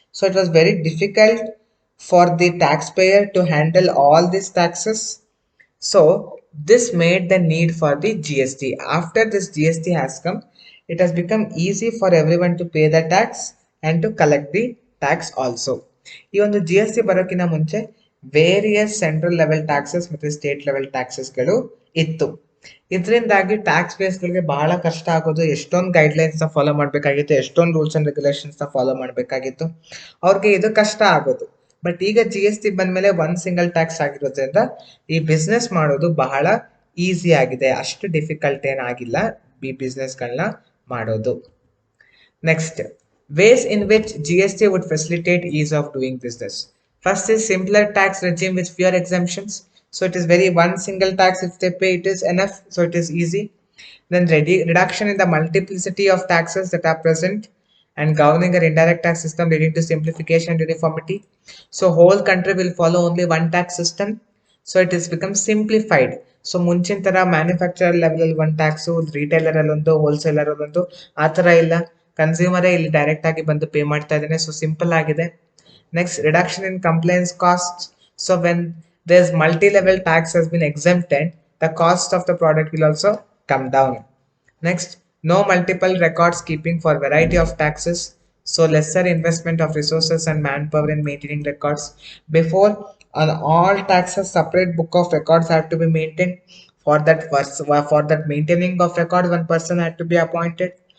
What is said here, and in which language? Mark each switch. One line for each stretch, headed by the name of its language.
English: So it was very difficult for the taxpayer to handle all these taxes. So this made the need for the GST. After this GST has come, it has become easy for everyone to pay the tax and to collect the tax also.
Kannada: ಈ ಒಂದು GST ಬರೋಕ್ಕಿಂತ ಮುಂಚೆ various central level taxes ಮತ್ತೆ state level ಟ್ಯಾಕ್ಸಸ್ಗಳು ಇತ್ತು. ಇದರಿಂದಾಗಿ tax ಬೇಸ್ಗಳಿಗೆ ಬಹಳ ಕಷ್ಟ ಆಗೋದು. ಎಷ್ಟೊಂದು ಗೈಡ್ಲೈನ್ಸ್ ನ ಫಾಲೋ ಮಾಡಬೇಕಾಗಿತ್ತು, ಎಷ್ಟೊಂದು ರೂಲ್ಸ್ ಅಂಡ್ ರೆಗ್ಯುಲೇಷನ್ಸ್ ನ ಫಾಲೋ ಮಾಡಬೇಕಾಗಿತ್ತು, ಅವ್ರಿಗೆ ಇದು ಕಷ್ಟ ಆಗೋದು. ಬಟ್ ಈಗ GST ಬಂದ್ಮೇಲೆ ಒನ್ ಸಿಂಗಲ್ ಟ್ಯಾಕ್ಸ್ ಆಗಿರೋದ್ರಿಂದ ಈ ಬಿಸ್ನೆಸ್ ಮಾಡೋದು ಬಹಳ ಈಸಿ ಆಗಿದೆ, ಅಷ್ಟು ಡಿಫಿಕಲ್ಟ್ ಏನಾಗಿಲ್ಲ ಈ ಬಿಸ್ನೆಸ್ ಗಳನ್ನ ಮಾಡೋದು.
English: Next, ways in which GST would facilitate ease of doing business. First is simpler tax regime with fewer exemptions. So it is very one single tax, if they pay it is enough, so it is easy. Then reduction in the multiplicity of taxes that are present and governing an indirect tax system leading to simplification and uniformity. So whole country will follow only one tax system. So it is become simplified.
Kannada: So ಮುಂಚಿನ ತರ manufacture level ಅಲ್ಲಿ ಒಂದು tax, retailer ಅಲ್ಲಿ ಒಂದು, wholesaler ಅಲ್ಲೊಂದು, ಆ ತರ ಇಲ್ಲ. ಕನ್ಸ್ಯೂಮರೇ ಇಲ್ಲಿ ಡೈರೆಕ್ಟ್ ಆಗಿ ಬಂದು ಪೇ ಮಾಡ್ತಾ ಇದ್ದಾನೆ. ಸೊ ಸಿಂಪಲ್ ಆಗಿದೆ.
English: Next, reduction in complaints cost. So when there is multi level tax has been exempted, the cost of the product will also come down. Next, no multiple records keeping for variety of taxes, so lesser investment of resources and manpower in maintaining records. Before, On all taxes, separate book of records have to be maintained. For that maintaining of records, one person had to be appointed.